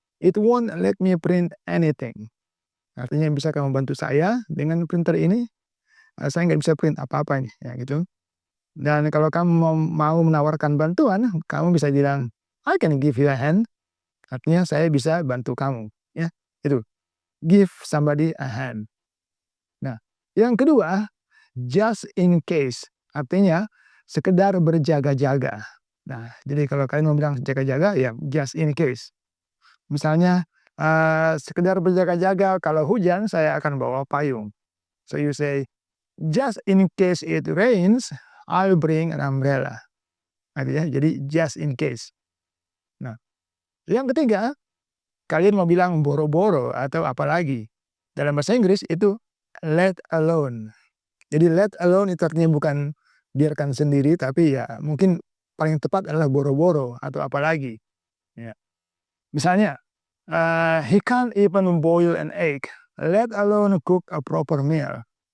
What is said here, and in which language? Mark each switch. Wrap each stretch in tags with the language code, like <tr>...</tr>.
<en>It won't let me print anything.</en> <id>Artinya bisa kamu bantu saya dengan printer ini, saya nggak bisa print apa-apa nih, ya gitu. Dan kalau kamu mau menawarkan bantuan, kamu bisa bilang,</id> <en>I can give you a hand.</en> <id>Artinya saya bisa bantu kamu, ya itu.</id> <en>Give somebody a hand.</en> <id>Nah, yang kedua,</id> <en>just in case.</en> <id>Artinya sekedar berjaga-jaga. Nah, jadi kalau kalian mau bilang jaga-jaga, ya just in case. Misalnya, sekedar berjaga-jaga, kalau hujan saya akan bawa payung.</id> <en>So you say, just in case it rains, I'll bring an umbrella.</en> <id>Artinya, jadi just in case. Nah, yang ketiga, kalian mau bilang boro-boro atau apa lagi. Dalam bahasa Inggris itu let alone. Jadi let alone itu artinya bukan biarkan sendiri, tapi ya mungkin paling tepat adalah boro-boro atau apa lagi. Ya. Misalnya,</id> <en>he can't even boil an egg, let alone cook a proper meal.</en>